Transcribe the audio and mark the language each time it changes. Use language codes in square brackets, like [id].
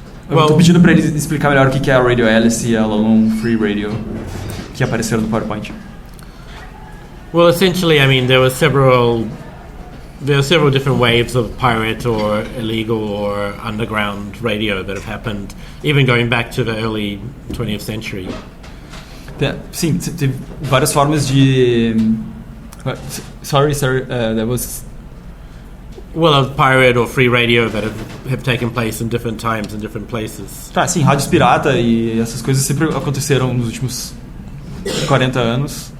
[pt] Eu tô pedindo para ele explicar melhor o que é a Radio Alice e a London Free Radio que apareceram no PowerPoint. [en] Well, essentially, I mean, there were several different waves of pirate or illegal or underground radio that have happened, even going back to the early 20th century. [pt] Sim, teve várias formas de... [en] Sorry, that was... Well, of pirate or free radio that have taken place in different times and different places. [pt] Tá, sim, rádios pirata e essas coisas sempre aconteceram nos últimos 40 anos.